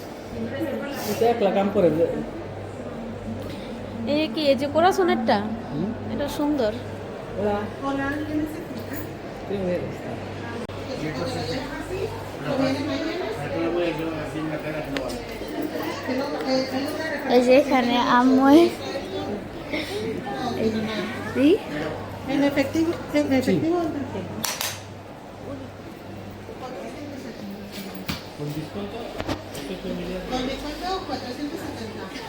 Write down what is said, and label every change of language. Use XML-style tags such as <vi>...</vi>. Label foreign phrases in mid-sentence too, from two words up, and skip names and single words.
<bn>এই কি এই যে কোরাসনেরটা, এটা সুন্দর। এই যে এখানে আম্মু</bn> <es>En efectivo, en efectivo. ¿Con descuento? Con descuento 470.</es>